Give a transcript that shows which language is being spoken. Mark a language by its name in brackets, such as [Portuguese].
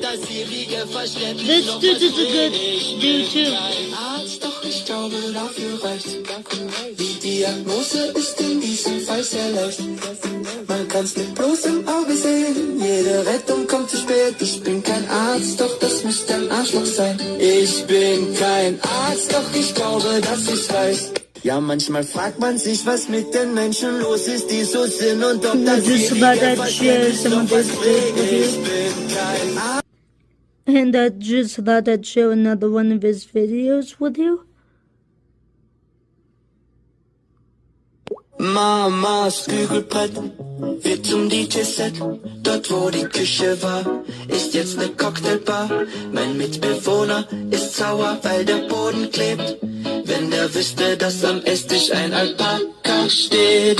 [English] This dude is a good dude too. [German] Arzt, doch ich glaube, dafür reicht's. Die Diagnose ist in diesem Fall sehr leicht. Man kann's mit bloßem Auge sehen. Jede Rettung kommt zu spät. Ich bin kein Arzt, doch das müsste ein Arschloch sein. Ich bin kein Arzt, doch ich glaube, dass ich's weiß. Ja, manchmal fragt man sich, was mit den Menschen los ist, die so sind und ob das ewige Verständnis noch was bringt. Ich bin kein Arzt. [English] And I just thought I'd share another one of his videos with you. [German] Mamas Bügelbrett wird zum DJ-Set. Dort wo die Küche war, ist jetzt ne Cocktailbar. Mein Mitbewohner ist sauer, weil der Boden klebt. Wenn der wüsste, dass am Esstisch ein Alpaka steht.